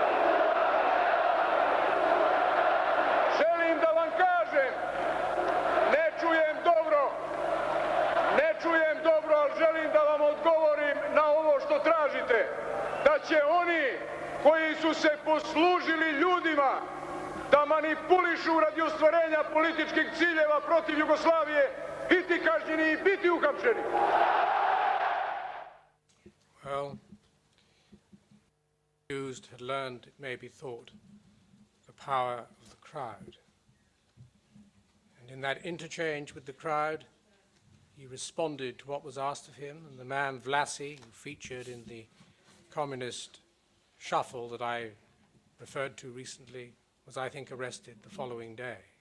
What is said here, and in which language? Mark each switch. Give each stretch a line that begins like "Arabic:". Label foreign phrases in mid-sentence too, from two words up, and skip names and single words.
Serbian: Želim da vam kažem, ne čujem dobro, ali želim da vam odgovorim na ovo što tražite, da će oni koji su se poslužili ljudima da manipulišu radi ostvarenja političkih ciljeva protiv Jugoslavije biti kažnjeni i biti uhapšeni.
English: Well, the accused had learned, it may be thought, the power of the crowd. And in that interchange with the crowd, he responded to what was asked of him, and the man Vlasy, who featured in the communist shuffle that I referred to recently, was, I think, arrested the following day.